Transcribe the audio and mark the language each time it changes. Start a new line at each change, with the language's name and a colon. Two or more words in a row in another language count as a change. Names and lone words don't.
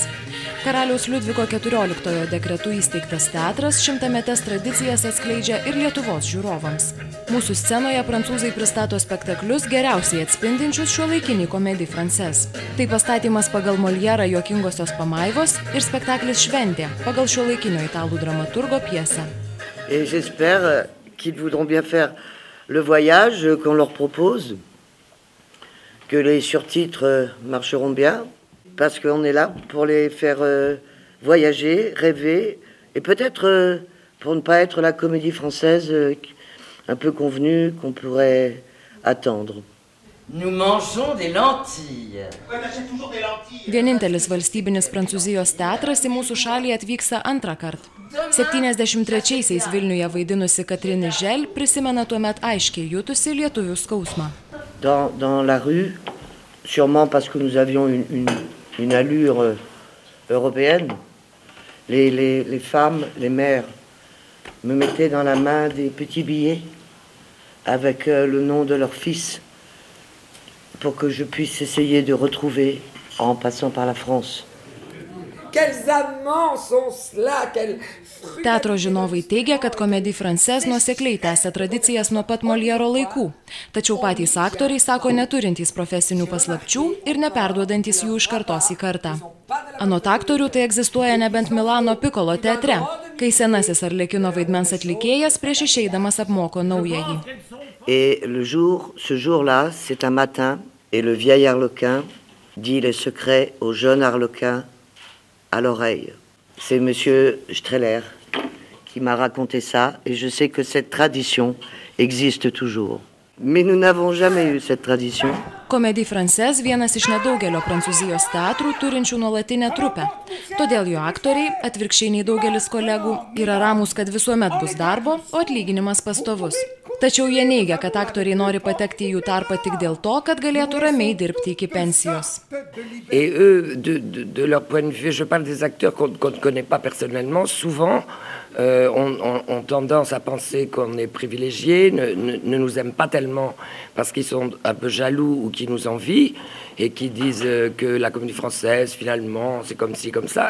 Lithuanian: Karaliaus Liudviko XIV dekretu įsteigtas teatras 100-metes tradicijas atskleidžia ir Lietuvos žiūrovams. Mūsų scenoje prancūzai pristato spektaklius geriausiai atspindinčius šiuolaikinį Comédie Française. Tai pastatymas pagal Molièrą Juokingosios pamaivos ir spektaklis Šventė pagal šiuolaikinio italų dramaturgo pjesę.
French: Et j'espère qu'ils voudront bien faire le voyage qu'on leur propose, que les surtitres marcheront bien, parce qu'on est là pour les faire voyager, rêver, et peut-être pour ne pas être la comédie française un peu convenue qu'on pourrait attendre. Nous mangeons des lentilles.
Lithuanian: Vienintelis valstybinis Prancūzijos teatras į mūsų šalį atvyksta antrą kartą. 73-aisiais Vilniuje vaidinusi Catherine Nigel prisimena tuomet aiškiai jutusi lietuvių skausmą.
French: Dans la rue, sûrement parce que nous avions une allure européenne, les femmes, les mères me mettaient dans la main des petits billets avec le nom de leur fils pour que je puisse essayer de retrouver en passant par la France. Quels amants sont cela, quels fruits...
Lithuanian: Teatro žinovai teigia, kad Comédie Française nuosekliai tęsia tradicijas nuo pat Moliero laikų. Tačiau patys aktoriai sako neturintys profesinių paslapčių ir neperduodantys jų iš kartos į kartą. Anot aktorių tai egzistuoja nebent Milano Piccolo teatre, kai senasis Arlekino vaidmens atlikėjas prieš išeidamas apmoko naująjį.
French: Et ce jour-là, c'est un matin, et le vieil Arlequin dit les secrets au jeune Arlequin à l'oreille. C'est monsieur Streller qui m'a raconté ça, et je sais que cette tradition existe toujours. Mais nous n'avons jamais eu cette tradition.
Lithuanian: Comédie Française vienas iš nedaugelio Prancūzijos teatrų turinčių nuolatinę trupę. Todėl jo aktoriai, atvirkščiai nei daugelis kolegų, yra ramūs, kad visuomet bus darbo, o atlyginimas pastovus. Tačiau jie neigia, kad aktoriai nori patekti į jų tarpą tik dėl to, kad galėtų ramiai dirbti iki pensijos.
French: Et eux, de leur point de vue, je parle des acteurs qu'on ne connaît pas personnellement, souvent ont tendance à penser qu'on est privilégiés, ne nous aiment pas tellement parce qu'ils sont un peu jaloux ou qui nous envient et qui disent que la comédie française, finalement, c'est comme ci, comme ça.